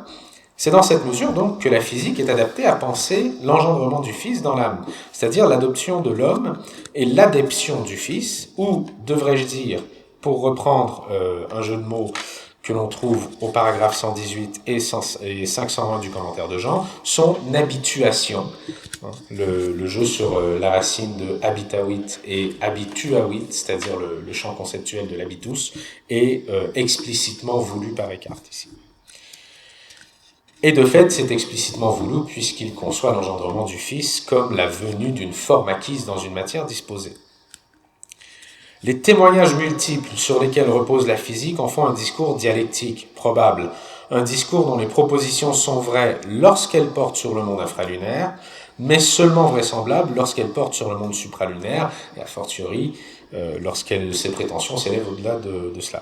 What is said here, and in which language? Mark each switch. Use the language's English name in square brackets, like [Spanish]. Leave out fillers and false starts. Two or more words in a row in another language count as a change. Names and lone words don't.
[French] C'est dans cette mesure donc que la physique est adaptée à penser l'engendrement du Fils dans l'âme, c'est-à-dire l'adoption de l'homme et l'adeption du Fils, ou, devrais-je dire, pour reprendre un jeu de mots que l'on trouve au paragraphe 118 et 520 du commentaire de Jean, son habituation. Le jeu sur la racine de [Latin] habitavit et habituavit, [French] c'est-à-dire le champ conceptuel de l'habitus, est explicitement voulu par Eckhart ici. Et de fait, c'est explicitement voulu puisqu'il conçoit l'engendrement du Fils comme la venue d'une forme acquise dans une matière disposée. Les témoignages multiples sur lesquels repose la physique en font un discours dialectique, probable, un discours dont les propositions sont vraies lorsqu'elles portent sur le monde infralunaire, mais seulement vraisemblables lorsqu'elles portent sur le monde supralunaire, et [Latin] a fortiori [French] lorsque ces prétentions s'élèvent au-delà de cela.